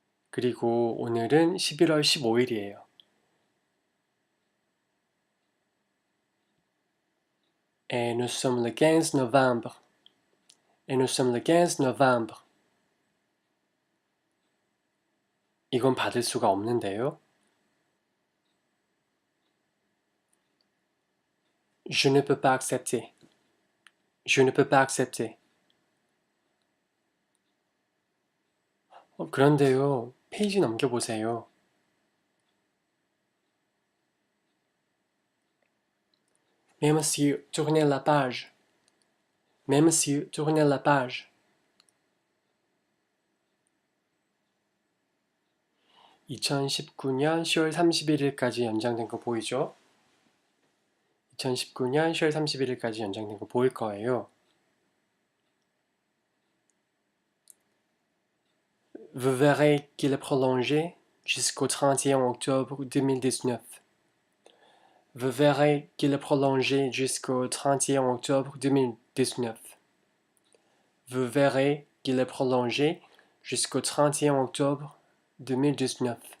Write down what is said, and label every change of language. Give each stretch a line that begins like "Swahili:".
Korean: 그리고 오늘은 11월 15일이에요.
French: Et nous sommes le 15 novembre. Et nous sommes le 15 novembre.
Korean: 이건 받을 수가 없는데요.
French: Je ne peux pas accepter. Je ne peux pas accepter.
Korean: 그런데요, 페이지 넘겨보세요.
French: Mais monsieur, tournez la page. Mais monsieur, tournez la page.
Korean: 2019년 10월 31일까지 연장된 거 보이죠? 2019년 10월 31일까지 연장된 거 보일 거예요.
French: Vous verrez qu'il est prolongé jusqu'au 31 octobre 2019. Vous verrez qu'il est prolongé jusqu'au 31 octobre 2019. Vous verrez qu'il est prolongé jusqu'au 31 octobre 2019.